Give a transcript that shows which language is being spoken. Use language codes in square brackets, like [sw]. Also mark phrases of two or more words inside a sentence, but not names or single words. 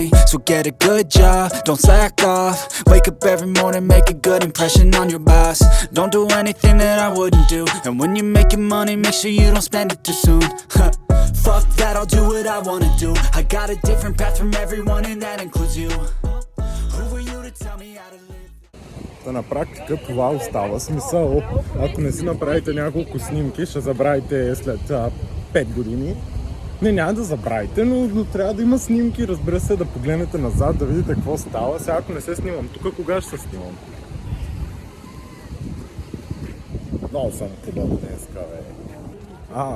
[en] So get a good job, don't slack off. Wake up every morning, make a good impression on your boss. Don't do anything that I wouldn't do, and when you're making money, make sure you don't spend it too soon. Fuck that, I'll do what I wanna do. I got a different path from everyone and that includes you. Who were you to tell me how to live? [bg] на практика това остава. Смисъл, ако не си направите няколко снимки, ще забравите след 5 години. Не, няма да забравите, но трябва да има снимки, разбира се, да погледнете назад, да видите какво става. Сега ако не се снимам тук, кога ще се снимам? Много съм подобен днеска, бе.